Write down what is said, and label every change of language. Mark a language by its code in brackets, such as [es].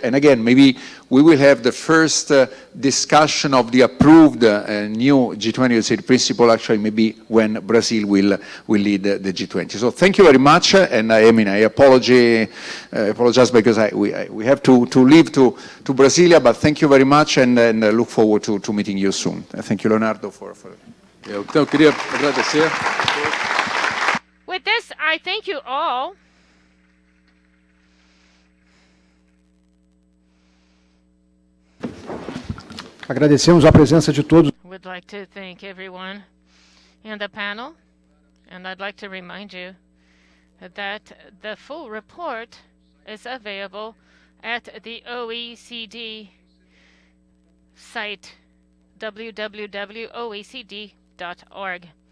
[en] And again, maybe we will have the first discussion of the approved new G20 OECD principle, actually maybe when Brazil will lead the G20. So thank you very much. And I apologize because we have to leave to Brasilia, but thank you very much and look forward to meeting you soon. Thank you, Leonardo, for... [pt] Então, queria agradecer. [en] With this, I thank you all. [pt] Agradecemos a presença de todos. [en] Would like to thank everyone in the panel, and I'd like to remind you that the full report is available at the OECD site, www.oecd.org.